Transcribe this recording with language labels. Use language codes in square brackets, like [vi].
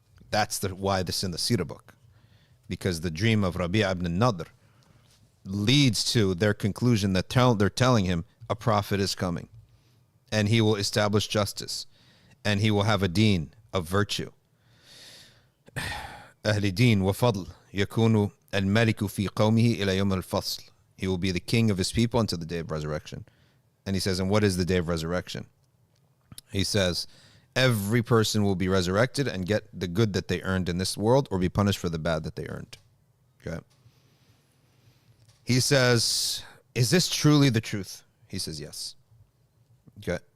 [en] That's why this is in the Seerah book. Because the dream of Rabi'aa ibn Nadr leads to their conclusion that they're telling him a prophet is coming. And he will establish justice. And he will have a deen of virtue. [ar] أهل دين وفضل يكون الملك في قومه إلى يوم الفصل. [en] He will be the king of his people until the day of resurrection. And he says, and what is the day of resurrection? He says, every person will be resurrected and get the good that they earned in this world or be punished for the bad that they earned. Okay. He says, is this truly the truth? He says, yes. Okay.